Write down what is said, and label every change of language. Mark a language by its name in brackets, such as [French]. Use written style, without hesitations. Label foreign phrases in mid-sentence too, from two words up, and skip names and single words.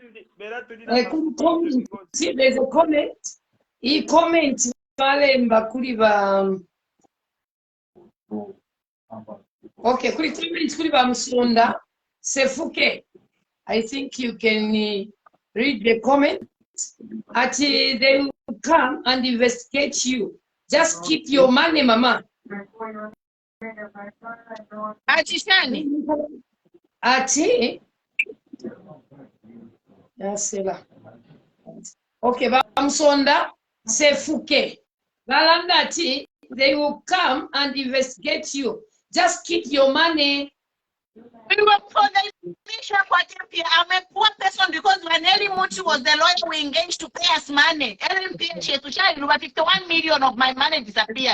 [English] See, there's a comment. He comments, [Bemba] okay, kuri comments kuri ba Musonda Sefuke. [English] I think you can read the comment. They will come and investigate you. Just keep your money, Mama. [Bemba] Achishani. Ati. Okay, ba Musonda Sefuke. Balanda ati, [English] they will come and investigate you. Just keep your money We work for the mission. I'm a poor person because when Eli Mutu was the lawyer we engaged to pay us money, 51 million of my money disappeared.